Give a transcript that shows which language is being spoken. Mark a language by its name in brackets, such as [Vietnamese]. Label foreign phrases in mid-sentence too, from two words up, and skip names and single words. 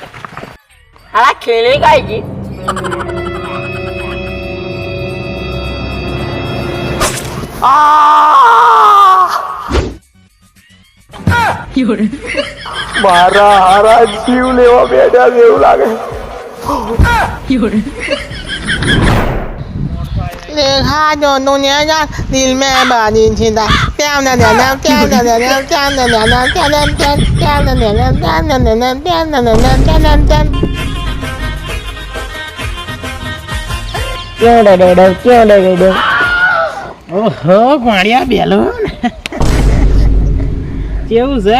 [Gujarati] આ ખીલી કાઈ ગઈ. મારા હારા જીવ લેવા બેઠા છે એવું લાગે. [Hindi] देखा जो दुनिया दिल में बानी थी [Gujarati] ઓહો ગોળિયા બેલો કેવું છે?